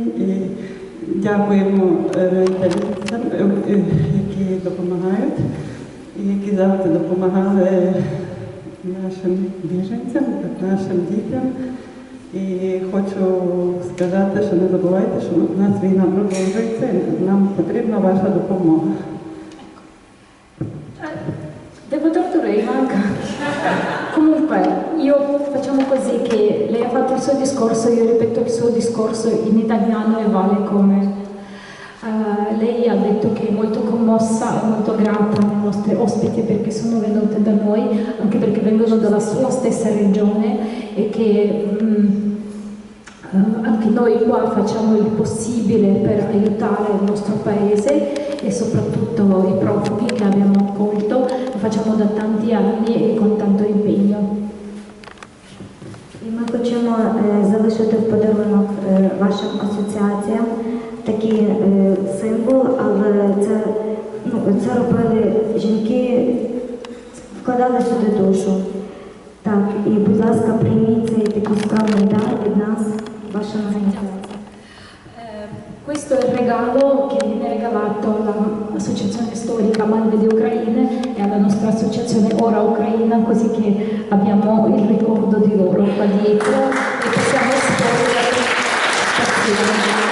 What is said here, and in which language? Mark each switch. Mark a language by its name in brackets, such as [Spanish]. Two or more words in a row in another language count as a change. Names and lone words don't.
[Ukrainian] І дякуємо італійцям, які допомагають, і які завжди допомагали нашим біженцям, нашим дітям. І хочу сказати, що не забувайте, що у нас війна продовжується, і нам потрібна ваша допомога. [Italian] Devo torturare Ivanka. Comunque, io facciamo così che lei ha fatto il suo discorso, io ripeto il suo discorso in italiano e vale come. Lei ha detto che è molto commossa e molto grata alle nostre ospiti perché sono venute da noi, anche perché vengono dalla sua stessa regione e che anche noi qua facciamo il possibile per aiutare il nostro paese e soprattutto i profughi che abbiamo accolto, lo facciamo da tanti anni e con tanto impegno. [Ukrainian] І ми хочемо залишити в подарунок вашим асоціаціям такий символ, але це робили жінки, вкладали сюди душу. Так, і будь ласка, прийміть цей такий скромний дар від нас, ваша організація. [Italian] Questo è il regalo che viene regalato all'Associazione Storica Madre di Ucraina e alla nostra associazione Ora Ucraina, così che abbiamo il ricordo di loro qua dietro e possiamo esporre la partecipazione.